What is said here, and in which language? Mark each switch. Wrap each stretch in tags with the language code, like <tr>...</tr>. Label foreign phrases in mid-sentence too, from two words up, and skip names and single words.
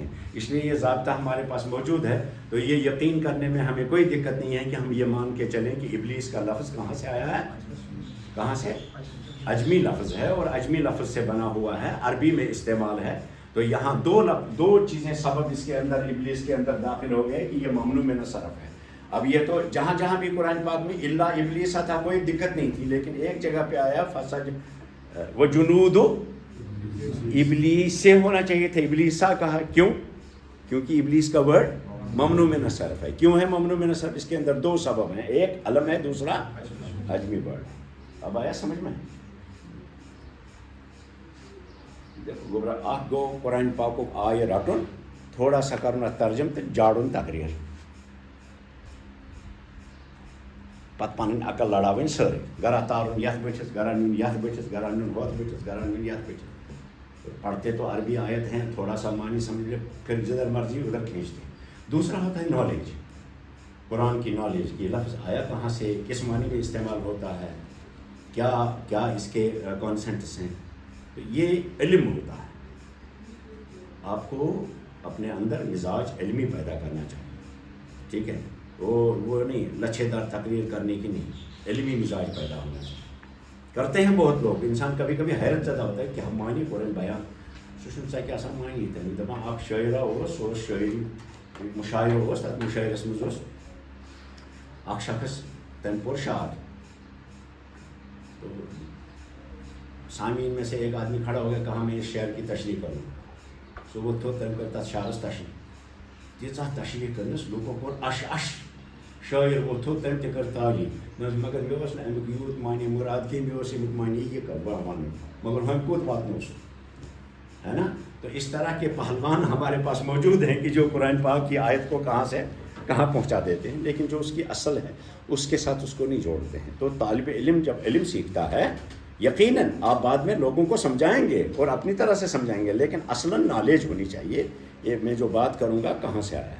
<ur>اس لیے یہ ضابطہ ہمارے پاس موجود ہے. تو یہ یقین کرنے میں ہمیں کوئی دقت نہیں ہے کہ ہم یہ مان کے چلیں کہ ابلیس کا لفظ کہاں سے آیا ہے، کہاں سے؟ عجمی لفظ ہے، اور عجمی لفظ سے بنا ہوا ہے، عربی میں استعمال ہے. تو یہاں دو چیزیں سبب اس کے اندر ابلیس کے اندر داخل ہو گئے کہ یہ</ur> <ar>ممنوع من الصرف</ar> <ur>ہے. اب یہ تو جہاں جہاں بھی قرآن پاک میں</ur> <ar>الا ابلیس</ar> <ur>تھا کوئی دقت نہیں تھی، لیکن ایک جگہ پہ آیا فسج وہ</ur> <ar>جنود ابلیس</ar> <ur>سے ہونا چاہیے تھا، ابلیسا کہا. کیوں؟ کیونکہ ابلیس کا ورڈ</ur> <ar>ممنوع من الصرف</ar> <ur>ہے. کیوں ہے</ur> <ar>ممنوع من الصرف؟</ar> <ur>اس کے اندر دو سبب ہیں، ایک علم ہے، دوسرا عجمی ورڈ. اب آیا سمجھ میں؟</ur> <ks>گوبرا اخ گو قرآن پاک آئے رٹن</ks> <ur>تھوڑا سا کرنا</ur> <ks>ترجم تو جاڑن تقریر پتہ پن عقل لڑاون سٲرٕے گرا تارن یتھ بٔٹھِس گرا نیُن یتھ بٔٹھِس گرا نیُن ہوٚتھ بٔٹھِس گرا نیُن یتھ بٔٹھِس.</ks> <ur>پڑھتے تو عربی آیت ہیں، تھوڑا سا معنی سمجھ لے، پھر جدھر مرضی ادھر کھینچتے. دوسرا ہوتا ہے نالج، قرآن کی نالج کی لفظ آیا کہاں سے، کس معنی میں استعمال ہوتا ہے، کیا اس کے کانسنٹس ہیں. تو یہ علم ہوتا ہے. آپ کو اپنے اندر مزاج علمی پیدا کرنا چاہیے. ٹھیک ہے، وہ نہیں لچھے دار تقریر کرنے کی نہیں، علمی مزاج پیدا ہونا چاہیے. کرتے ہیں بہت لوگ. انسان کبھی کبھی حیرت زدہ ہوتا ہے کہ ہم معنی قرآن بیان</ur> <ks>سہ کیا سا معنی تمہیں دپان اخ شاعرہ سہ شاعری مشاعر تک مشاعرس مز اخ شخص تم پور شعر.</ks> <ur>تو سامعین میں سے ایک آدمی کھڑا ہو گیا، کہا میں اس شعر کی تشریح کروں.</ur> <ks>سہ ووت تھوٚد تم کر تتھ شعرس تشریح، تیٖژاہ تشریح کرنس لوکو کوٚر اش اش. شاعر ووت تھوٚد تم تہِ کٔر تعلی، مگر مےٚ اوس نہٕ امیُک یوٗت معنی مراد کینٛہہ، مےٚ اوس امیُک معنی یہ ونُن، مگر ہُمہِ کوٚت واتنو سُہ،</ks> <ur>ہے نا. تو اس طرح کے پہلوان ہمارے پاس موجود ہیں کہ جو قرآن پاک کی آیت کو کہاں سے کہاں پہنچا دیتے ہیں، لیکن جو اس کی اصل ہے اس کے ساتھ اس کو نہیں جوڑتے ہیں. تو طالب علم جب علم سیکھتا ہے یقیناً آپ بعد میں لوگوں کو سمجھائیں گے اور اپنی طرح سے سمجھائیں گے، لیکن اصلاً نالج ہونی چاہیے یہ میں جو بات کروں گا کہاں سے آیا ہے.</ur>